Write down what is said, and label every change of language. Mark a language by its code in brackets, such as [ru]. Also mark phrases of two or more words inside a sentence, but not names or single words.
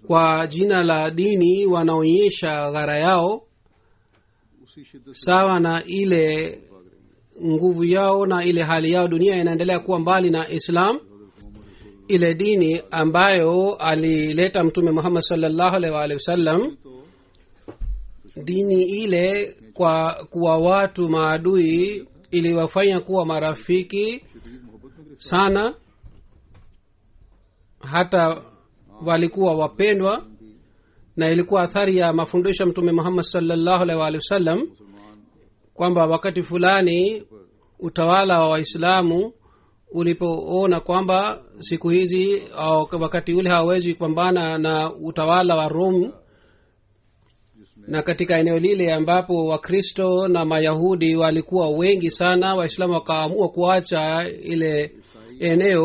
[sw] kwa jina la dini wanaonyesha ghara yao, [ur] اسی شدت سے [sw] sawa na ile nguvu yao na ile hali yao, dunia inaendelea kuwa mbali na Islam. Ile dini ambayo alileta Mtume Muhammad [ar] صلى الله عليه وسلم, [sw] dini ile kwa kuwa watu maadui iliwafanya kuwa marafiki [ur] شدید محبت میں گرفتار [sw] sana, hata walikuwa wapendwa, na ilikuwa athari ya mafundisho ya Mtume Muhammad [ar] صلى الله عليه وسلم [ur] मुसलमान [sw] kwamba wakati fulani utawala wa Waislamu ulipoona kwamba siku hizi au wakati ule hawawezi kupambana na utawala wa Rome, na katika eneo lile ambapo Wakristo na Mayahudi walikuwa wengi sana, Waislamu wakaamua kuacha ile eneo.